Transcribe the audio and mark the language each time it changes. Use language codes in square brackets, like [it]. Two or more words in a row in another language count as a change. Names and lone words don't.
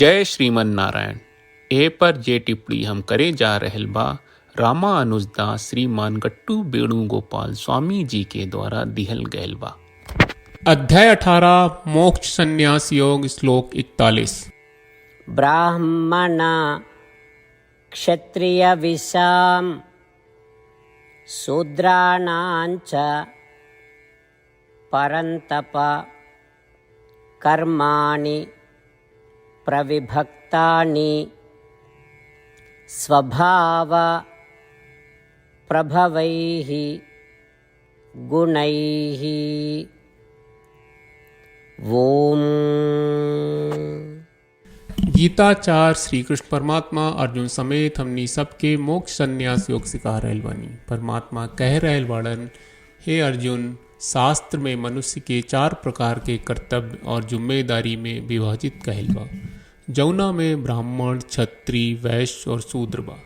[bho] जय श्रीमन नारायण। ए पर जे टिप्पणी हम करे जा रहल बा रामानुजदास श्रीमान गट्टू वेणुगोपाल स्वामी जी के द्वारा दिहल गयल बा। अध्याय 18 मोक्ष संन्यास योग श्लोक 41। [sa] ब्राह्मण क्षत्रिय विषाम शूद्राणांच परंतप कर्माणि प्रविभक्तानि स्वभाव प्रभवैः गुणैः। ओम। [bho] गीताचार श्री कृष्ण परमात्मा अर्जुन समेत हमनी सबके मोक्ष संन्यास योग सिखा रहल बानी। परमात्मा कह रहल बाड़न, हे अर्जुन, शास्त्र में मनुष्य के 4 प्रकार के कर्तव्य और जिम्मेदारी में विभाजित कहल बा, जौना में ब्राह्मण, क्षत्रिय, वैश्य और शूद्र बा।